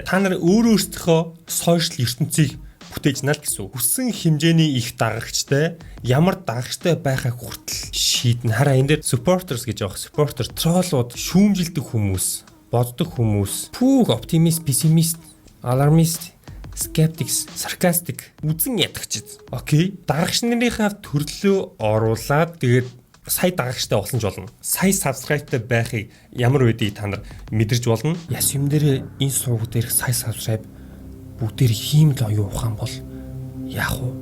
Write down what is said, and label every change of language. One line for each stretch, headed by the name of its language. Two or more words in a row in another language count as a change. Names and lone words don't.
Mongolian: Та нар өөрөөсөө сошиал ертөнцийг бүтээж наа л гэсэн. Хүссэн хэмжээний их дагагчтай, ямар дагагчтай байхаг хүртэл шийднэ. Хараа энэ дээр supporters гэж байгаа. Supporter троллууд, шүүмжилдэг хүмүүс, боддог хүмүүс, пүүг оптимист, пессимист,
English: alarmist, skeptics, sarcastic
Mongolian: үзэн ядагчид. Окей. Дагагч нарынхаа төрлөө оруулаад тэгээд сая дагагчтай болсон ч болно. Сая subscribe-тай байхыг ямар үедээ та нар мэдэрч болно. Яс юм дээр энэ сувг дээрх сая subscribe бүгдээр хиймэл оюухан бол яах вэ?